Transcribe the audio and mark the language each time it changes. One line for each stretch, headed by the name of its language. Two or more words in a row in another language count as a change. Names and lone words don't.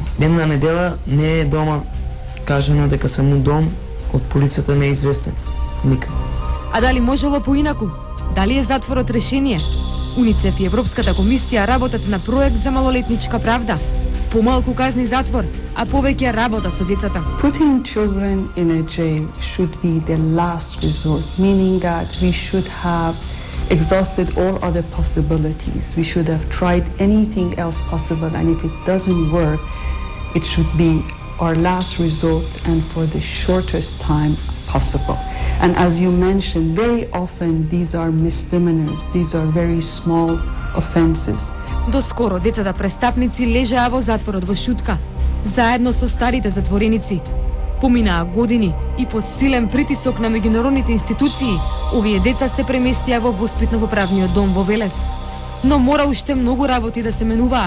Macedonian: Една недела не е дома кажано дека сам у дом, од полицијата не е известен. Никак. А дали можело поинаку? Дали е затворот решение? УНИЦЕФ и Европската комисија работат на проект за малолетничка правда. Помалку казни затвор, а повеќе работа со децата.
English: Putting children in a jail should be the last resort, meaning that we should have exhausted all other possibilities. We should have tried anything else possible, and if it doesn't work, it should be our last resort and for the shortest time possible. And as you mentioned, very often these are misdemeanors, these are very small offenses.
Macedonian: Доскоро децата престапници лежаа во затворот во шутка, заедно со старите затвореници. Поминаа години и под силен притисок на меѓународните институции, овие деца се преместија во воспитно-поправниот дом во Велес. Но мора уште многу работи да се менуваат.